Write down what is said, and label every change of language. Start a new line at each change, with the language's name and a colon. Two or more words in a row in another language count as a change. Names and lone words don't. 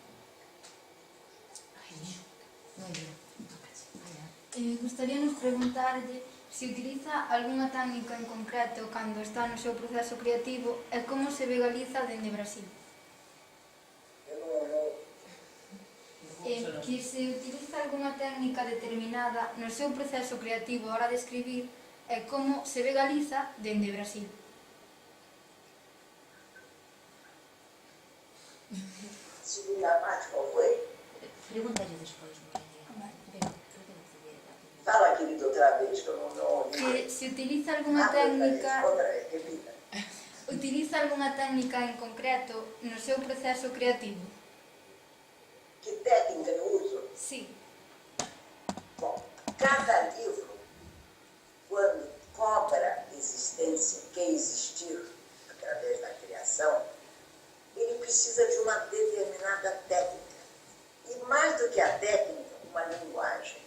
Galician: Gustaríanos preguntarlle se utiliza algunha técnica en concreto cando está no seu proceso creativo e como se ve Galiza dende Brasil. Que se utiliza algunha técnica determinada no seu proceso creativo a hora de escribir e como se ve Galiza dende Brasil.
Portuguese: Segunda parte, qual foi? Pergunta-lhe despois. Fala, querido, outra vez, que eu não ouvi.
Galician: Que se utiliza algunha técnica...
Portuguese: Outra vez, repita.
Galician: Utiliza algunha técnica en concreto no seu proceso creativo?
Portuguese: Que técnica eu uso?
Galician: Sí.
Portuguese: Bom, cada livro, quando cobra existência, quer existir através da criação, ele precisa de uma determinada técnica. E mais do que a técnica, uma linguagem.